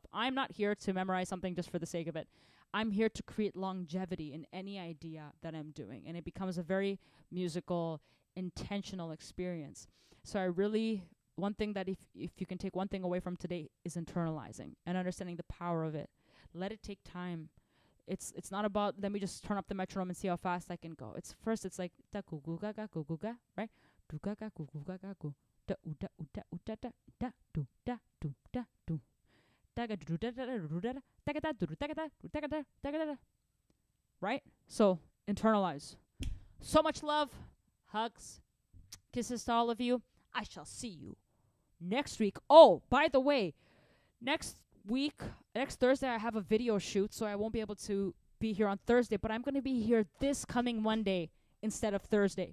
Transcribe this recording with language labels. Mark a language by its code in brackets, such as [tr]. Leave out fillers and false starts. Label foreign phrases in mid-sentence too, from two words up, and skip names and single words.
[en] I'm not here to memorize something just for the sake of it. I'm here to create longevity in any idea that I'm doing, and it becomes a very musical, intentional experience. So I really, one thing that if you can take one thing away from today is internalizing and understanding the power of it. Let it take time. It's not about, let me just turn up the metronome and see how fast I can go. It's like ta gu gu ga ga gu gu ga, right? Du ga ga gu gu ga ga gu. Da u da u da u da da da du da du da du. Da ga du da da da du da da da ga da du da ga da da ga da da ga da. Right? So internalize. So much love, hugs, kisses to all of you. I shall see you next week. Oh, by the way, next Thursday, I have a video shoot, so I won't be able to be here on Thursday, but I'm going to be here this coming Monday instead of Thursday.